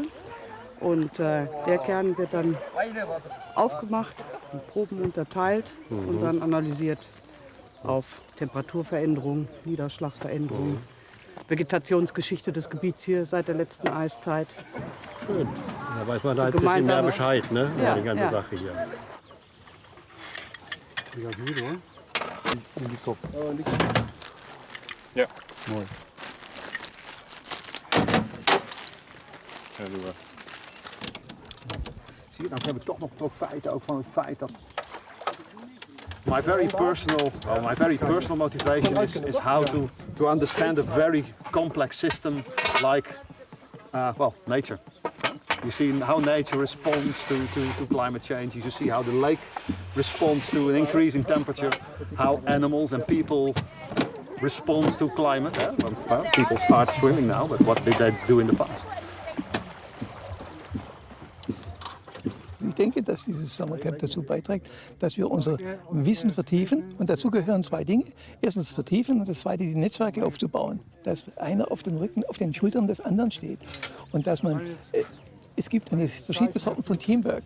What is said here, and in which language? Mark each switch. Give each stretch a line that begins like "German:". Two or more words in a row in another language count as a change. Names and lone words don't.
German: Und der Kern wird dann aufgemacht, in Proben unterteilt und dann analysiert auf Temperaturveränderungen, Niederschlagsveränderungen, Vegetationsgeschichte des Gebiets hier seit der letzten Eiszeit. Schön. Da weiß man halt ein bisschen mehr Bescheid, ne? Ja, Über die ganze ja. Sache hier.
Dutch: Die gaat hier hoor. In die kop. Oh, in die kop. Ja. Mooi. Ja, doe maar. Zie je, dan hebben we toch nog profijten ook van het feit dat
English: my very personal motivation is how to understand a very complex system like nature. You see how nature responds to climate change. You see how the lake responds to an increase in temperature, how animals and people respond to climate. Well, people start swimming now, but what did they do in the past?
German: Ich denke, dass dieses Sommercamp dazu beiträgt, dass wir unser Wissen vertiefen. Und dazu gehören zwei Dinge. Erstens vertiefen und das zweite die Netzwerke aufzubauen. Dass einer auf dem Rücken, auf den Schultern des anderen steht. Und dass es gibt verschiedene Sorten von Teamwork.